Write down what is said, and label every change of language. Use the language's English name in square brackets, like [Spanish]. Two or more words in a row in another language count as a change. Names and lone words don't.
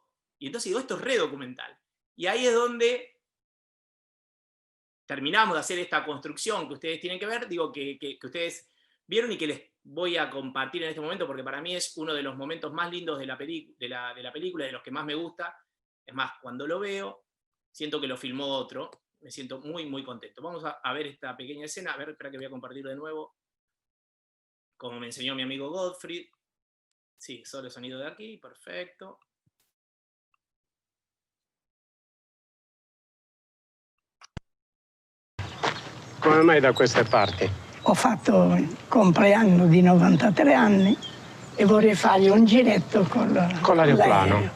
[Spanish] Y entonces digo, esto es re documental. Y ahí es donde terminamos de hacer esta construcción que ustedes tienen que ver, digo, que ustedes vieron y que les voy a compartir en este momento, porque para mí es uno de los momentos más lindos de la película, de los que más me gusta. Es más, cuando lo veo, siento que lo filmó otro. Me siento muy, muy contento. Vamos a ver esta pequeña escena. A ver, espera que voy a compartir de nuevo. Como me enseñó mi amigo Gottfried. Sí, solo el sonido de aquí, perfecto. [Italian] Come mai da queste parti? Ho fatto il compleanno di 93 anni e vorrei fargli un giretto con l'aeroplano.